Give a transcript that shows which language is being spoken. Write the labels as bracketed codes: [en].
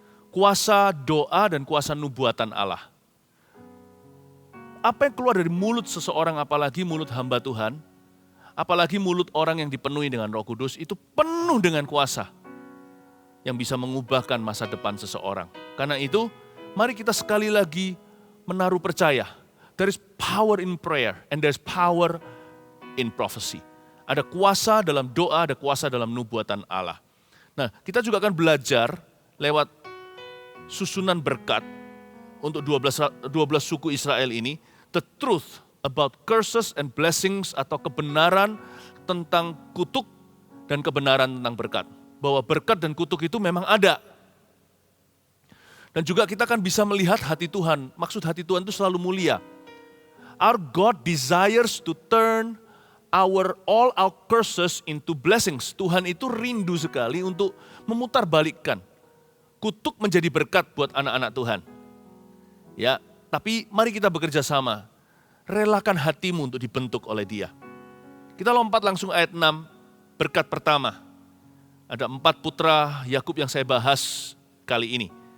[id] Kuasa doa dan kuasa nubuatan Allah. Apa yang keluar dari mulut seseorang, apalagi mulut hamba Tuhan, apalagi mulut orang yang dipenuhi dengan Roh Kudus, itu penuh dengan kuasa yang bisa mengubahkan masa depan seseorang. Karena itu, mari kita sekali lagi menaruh percaya. [en] There is power in prayer and there is power in prophecy. [id] Ada kuasa dalam doa, ada kuasa dalam nubuatan Allah. Nah, kita juga akan belajar lewat susunan berkat untuk 12 suku Israel ini, [en] the truth about curses and blessings, [id] atau kebenaran tentang kutuk dan kebenaran tentang berkat. Bahwa berkat dan kutuk itu memang ada. Dan juga kita akan bisa melihat hati Tuhan. Maksud hati Tuhan itu selalu mulia. [en] Our God desires to turn all our curses into blessings. [id] Tuhan itu rindu sekali untuk memutarbalikkan kutuk menjadi berkat buat anak-anak Tuhan. Ya, tapi mari kita bekerja sama. Relakan hatimu untuk dibentuk oleh Dia. Kita lompat langsung ayat 6, berkat pertama. Ada 4 putra Yakub yang saya bahas kali ini.